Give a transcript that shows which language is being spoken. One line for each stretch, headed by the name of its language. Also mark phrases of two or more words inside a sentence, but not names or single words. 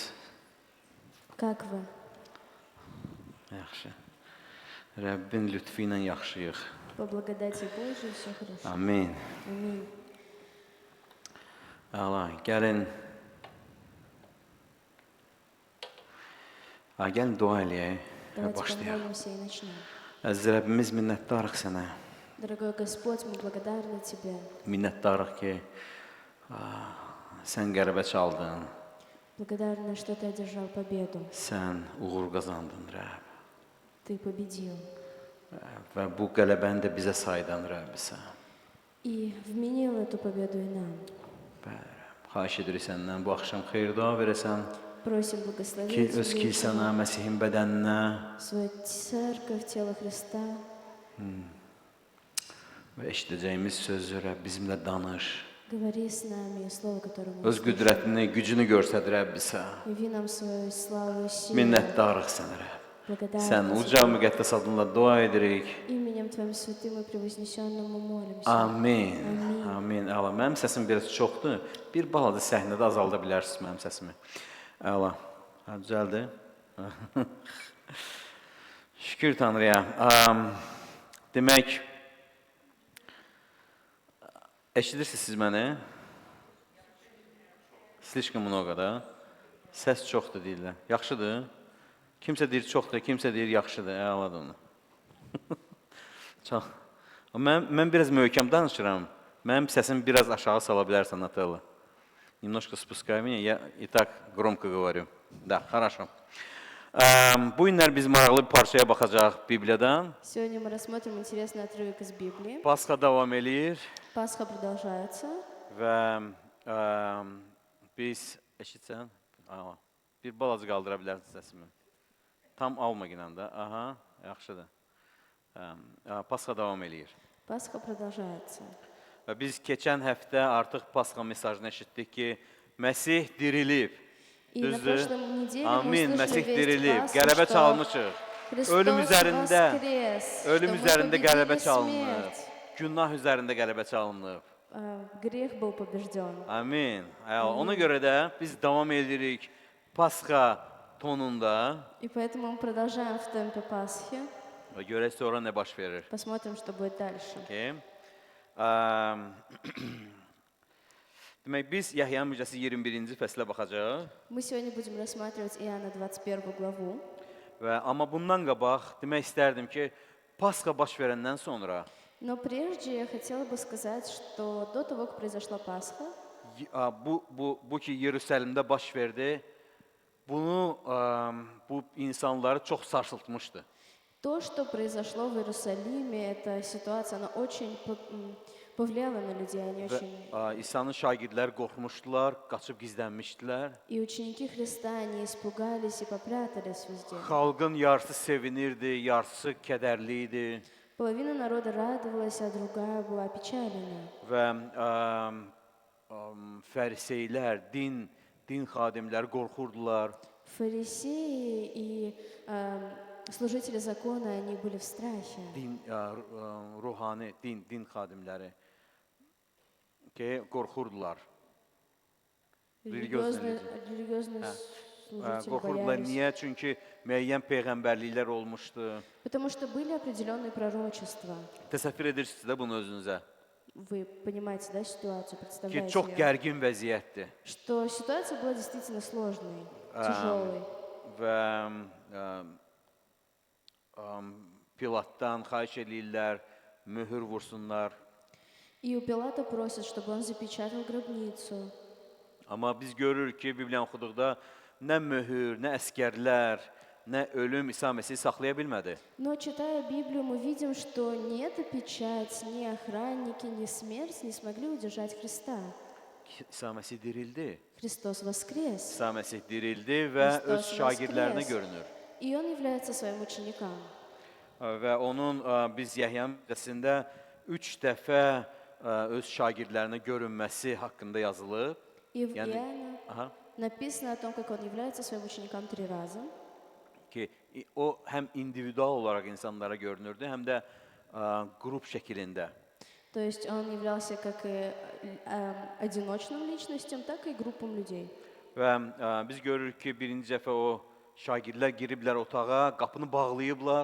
Russian: Как вы?
Azerbaijani: Yaxşı. Rəbbin lütfü ilə yaxşıyıq.
Russian: По благодати Божией все хорошо.
Azerbaijani: Amin.
Russian: Аминь.
Azerbaijani: Əla, gəlin dua eləyək və
Russian: Давайте
Azerbaijani: başlayaq.
Russian: помолимся и начнем.
Azerbaijani: Əziz Rəbbimiz, minnətdarıq sənə.
Russian: Дорогой Господь, мы благодарны Тебе.
Azerbaijani: Minnətdarıq ki, sən qələbə çaldın,
Russian: Благодарны, что Ты одержал победу.
Azerbaijani: sən uğur qazandın, Rəbb.
Russian: Ты победил.
Azerbaijani: Və bu qələbəni də bizə saydan, Rəbbisə.
Russian: И вменил эту победу и нам.
Azerbaijani: Bəli, Rəbb, xahiş edirik səndən bu axşam xeyir dua verəsən
Russian: Просим
Azerbaijani: ki,
Russian: благословить
Azerbaijani: öz kilsənə, Məsihin bədəninə
Russian: свою церковь, тело Христа.
Azerbaijani: və eşidəcəyimiz sözü Rəbb bizimlə danış.
Russian: Говори с нами, и слово, которое мы
Azerbaijani: Öz
Russian: услышим.
Azerbaijani: qüdrətini, gücünü göstər Rəbbisə.
Russian: Яви нам свою славу и силу.
Azerbaijani: Minnətdarıq sənə, Rəbb. Sən
Russian: Благодарны
Azerbaijani: uca
Russian: Тебе.
Azerbaijani: müqəddəs adınla dua edirik.
Russian: Именем Твоим святым и превознесенным мы молимся.
Azerbaijani: Amin. Amin. Amin. Əla, mənim səsim biraz çoxdur. Bir balaca səhnədə azalda bilərsiniz mənim səsimi. Əla. Düzəldi. Şükür Tanrıya. Demək, eşidirsiniz siz məni?
Russian: Слишком много,
Azerbaijani: da? Səs çoxdur deyirlər. Yaxşıdır. Kimsə deyir çoxdur, kimsə deyir yaxşıdır. Əladır onu. Çox. Mən biraz möhkəm danışıram. Mənim səsimi biraz aşağı sala bilərsən, Natalla.
Russian: Немножко спускай меня. Я и так громко говорю. Да, хорошо.
Azerbaijani: Bu günlər biz maraqlı bir parçaya baxacaq Bibliyadan.
Russian: Сегодня мы рассмотрим интересный отрывок из Библии.
Azerbaijani: Pasxa davam eləyir
Russian: Пасха продолжается.
Azerbaijani: və biz eşitsən, bir balaca qaldıra bilərsən səsimi. Tam alma ginən də. Aha, yaxşıdır. Pasxa davam eləyir.
Russian: Пасха продолжается.
Azerbaijani: Və biz keçən həftə artıq Pasxa mesajını eşitdik ki, Məsih dirilib.
Russian: И на
Azerbaijani: Düzdür?
Russian: прошлой неделе
Azerbaijani: Amin,
Russian: мы
Azerbaijani: Məsih
Russian: услышали
Azerbaijani: dirilib.
Russian: весть
Azerbaijani: Qələbə
Russian: Пасхи,
Azerbaijani: çalmışıq.
Russian: что Христос
Azerbaijani: Ölüm üzərində,
Russian: воскрес,
Azerbaijani: ölüm
Russian: что мы
Azerbaijani: üzərində qələbə
Russian: победили
Azerbaijani: çalınıb.
Russian: смерть.
Azerbaijani: Günah üzərində qələbə çalınıb.
Russian: Грех был побежден.
Azerbaijani: Amin. Ona görə də biz davam edirik Pasxa tonunda
Russian: И поэтому мы продолжаем в темпе Пасхи.
Azerbaijani: və görək sonra nə baş verir.
Russian: Посмотрим, что будет дальше.
Azerbaijani: Okay. Demək, biz Yəhya müjdəsi 21-ci fəslə baxacaq.
Russian: Мы сегодня будем рассматривать Иоанна 21 главу.
Azerbaijani: Amma bundan qabaq demək istərdim ki, Pasxa baş verəndən sonra
Russian: Но прежде я хотела бы сказать, что до того, как произошла Пасха,
Azerbaijani: bu ki Yerusəlimdə baş verdi, bu insanları çox sarsıltmışdı.
Russian: то, что произошло в Иерусалиме, эта ситуация, она очень повлияла на людей, они очень...
Azerbaijani: İsa'nın şagirdləri qorxmuşdular, qaçıb gizlənmişdilər.
Russian: И ученики Христа, они испугались и попрятались везде.
Azerbaijani: Xalqın yarısı sevinirdi, yarısı kədərli idi
Russian: Половина народа радовалась, а другая была опечалена.
Azerbaijani: və fəriseylər, din xadimləri qorxurdular.
Russian: Фарисеи и служители закона, они были в страхе.
Azerbaijani: Ruhani, din xadimləri qorxurdular.
Russian: Религиозные служители
Azerbaijani: Qorxurdular.
Russian: боялись.
Azerbaijani: Niyə? Çünki müəyyən peyğəmbərliklər olmuşdu.
Russian: Потому что были определенные пророчества.
Azerbaijani: Təsəvvür edirsiniz də bunu özünüzə.
Russian: Вы понимаете, да, ситуацию,
Azerbaijani: Ki,
Russian: представляете
Azerbaijani: çox
Russian: её?
Azerbaijani: gərgin vəziyyətdir.
Russian: Что ситуация была действительно сложной, тяжелой.
Azerbaijani: Və Pilatdan xahiş edirlər, möhür vursunlar.
Russian: И у Пилата просят, чтобы он запечатал гробницу.
Azerbaijani: Amma biz görürük ki, Bibliyanı oxuduqda nə möhür, nə əskərlər, nə ölüm İsa Məsihi saxlaya bilmədi.
Russian: Но читая Библию, мы видим, что ни эта печать, ни охранники, ни смерть не смогли удержать Христа.
Azerbaijani: İsa Məsih dirildi.
Russian: Христос воскрес.
Azerbaijani: İsa Məsih dirildi və öz
Russian: Христос
Azerbaijani: şagirdlərinə
Russian: воскрес.
Azerbaijani: görünür.
Russian: И Он является своим ученикам.
Azerbaijani: Və onun biz Yəhya müjdəsində 3 dəfə öz şagirdlərinə görünməsi haqqında yazılıb.
Russian: И в
Azerbaijani: Yani-
Russian: Иоанна Aha. написано о том, как Он является своим ученикам 3 раза.
Azerbaijani: Ki o həm individual olaraq insanlara görünürdü, həm də qrup şəklində.
Russian: То есть Он являлся как и одиночным личностям, так и группам людей.
Azerbaijani: Və biz görürük ki, birinci dəfə o şagirdlər giriblər otağa, qapını bağlayıblar